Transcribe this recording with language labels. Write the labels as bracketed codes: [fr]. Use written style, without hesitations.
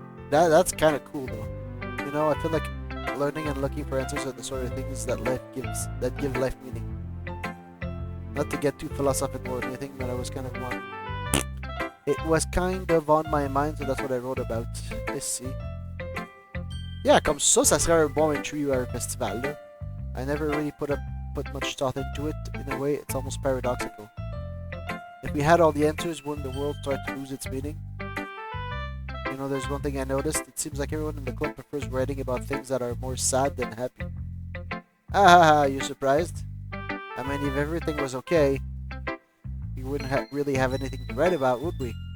[en] That's kind of cool, though. You know, I feel like learning and looking for answers are the sort of things that give life meaning. Not to get too philosophical or anything, but I was kind of more... It was kind of on my mind, so that's what I wrote about. Let's see. [fr] Yeah, comme ça serait un bon entry à un festival, là. [en] I never really put much thought into it. In a way, it's almost paradoxical. If we had all the answers, wouldn't the world start to lose its meaning? You know, there's one thing I noticed. It seems like everyone in the club prefers writing about things that are more sad than happy. Ah, you surprised? I mean, if everything was okay, we wouldn't really have anything to write about, would we?